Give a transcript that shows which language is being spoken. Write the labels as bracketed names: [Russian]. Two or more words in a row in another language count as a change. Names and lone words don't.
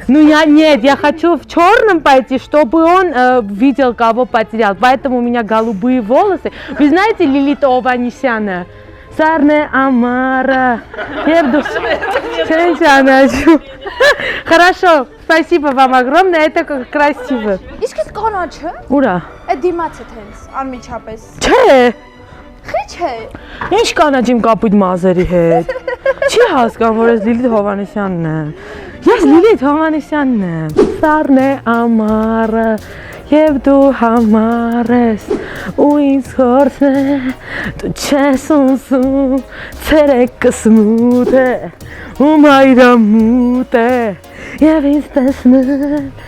[Russian] Ну нет, я хочу в черном пойти, чтобы он видел, кого потерял. Поэтому у меня голубые волосы. Вы знаете Лилит Ованесяна? Сарне Амара. Хорошо, спасибо вам огромное, это красиво. [Armenian] Իսկ այդ կանաչը, Ուրա։ այդ դիմացը տենց, անմիջապես։ Չէ, Խիչ է։ ինչ կանաչ իմ կապույտ մազերի հետ։ Չի հասկանում, որ ես Լիլիթ Հովհաննիսյանն եմ։ Ես Լիլիթ Հովհաննիսյանն եմ։ Սարն է ամառը, եւ դու համար ես, ու ինձ խորթն է, դու չես ունսում, ցերեկս մութ է, ու մայրամուտ է, եւ ինձ տեսնել։